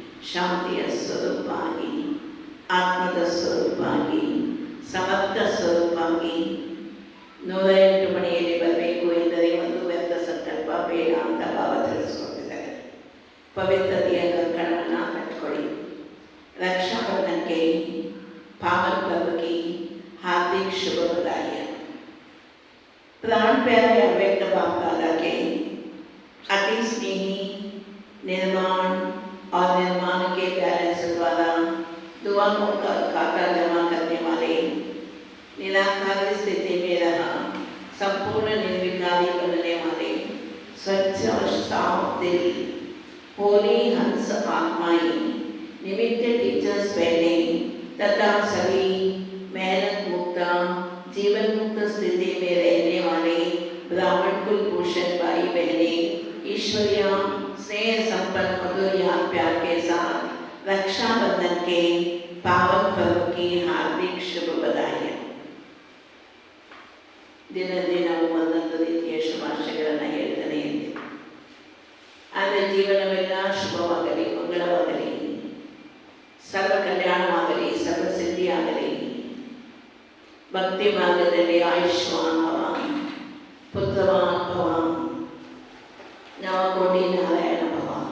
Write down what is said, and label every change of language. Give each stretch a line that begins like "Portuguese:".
Kannada: ಶಾಂತಿಯ ಸ್ವರೂಪ ಆಗಿ, ಆತ್ಮದ ಸ್ವರೂಪ ಆಗಿ, ಸಮರ್ಥ ಸ್ವರೂಪ ಆಗಿ 108 ಮನೆಯಲ್ಲಿ ಬರಬೇಕು ಎಂದರೆ ಒಂದು ವ್ಯರ್ಥ ಸಂಕಲ್ಪ ಬೇಡ ಅಂತ ಭಾವ ತಿಳಿಸ್ಕೊಟ್ಟಿದ್ದಾರೆ. ಪವಿತ್ರತೆಯ ಕಂಕಣವನ್ನು ಕಟ್ಕೊಳ್ಳಿ.
Hindi: रक्षाबंधन के पावन पर्व की हार्दिक शुभ बधाइयाँ। प्राण प्यारे अव्यक्त बाप दादा के अति स्नेही निर्माण और निर्माण के बैलेंस द्वारा दुआओं का खाता जमा करने वाले निराकारी स्थिति में रहा संपूर्ण निर्विकारी बनने वाले स्वच्छ और साफ दिल होली हंस आत्माएं निमित्त टीचर्स बहने तथा सभी मेहनत मुक्त जीवन मुक्त स्थिति में रहने वाले ब्राह्मण कुलभूषण भाई बहने ईश्वरीय स्नेह संपन्न मधुर याद प्यार के साथ रक्षाबंधन के पावन पर्व की हार्दिक शुभ बधाइयाँ। दिन दिन
Kannada: ಒಂದೊಂದು ರೀತಿಯ ಶುಭಾಶಯಗಳನ್ನು ಹೇಳ್ತಾನೆ ಇದ್ದೆ. ಆದರೆ ಜೀವನವೆಲ್ಲ ಶುಭವಾಗಲಿ, ಮಂಗಳವಾಗಲಿ, ಸರ್ವ ಕಲ್ಯಾಣವಾಗಲಿ, ಸರ್ವ ಸಿದ್ಧಿಯಾಗಲಿ, ಭಕ್ತಿ ಮಾರ್ಗದಲ್ಲಿ ಆಯುಷ್ಮಾನ್ ಭವ, ಪುತ್ರವಾನ್ ಭವ, ನವಕೋಟಿ ನಾರಾಯಣ ಭವ.